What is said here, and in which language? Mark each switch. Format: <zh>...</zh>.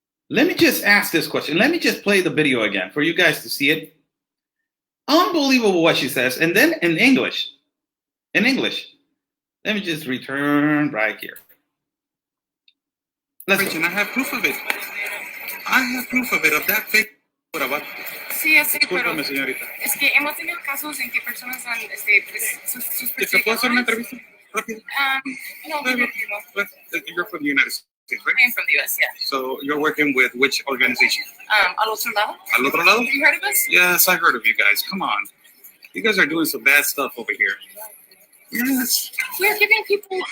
<en>Let me just ask this question. Let me just play the video again for you guys to see it. Unbelievable what she says. And then in English, let me just return right here. Let's go. I have proof of it. I have proof of it, of that fake.</en> <es>Sí, así, pero Discúlpame, señorita. es que hemos tenido casos en que personas han, sus ¿Se puede hacer una entrevista? Rápido. No,</es> <en>You're from the United States, right? I'm from the US, yeah. So you're working with which organization?</en> <es>Al otro lado. Al otro lado?</es> <en>You heard of us? Yes, I heard of you guys. Come on. You guys are doing some bad stuff over here. Yes. We're giving people.</en>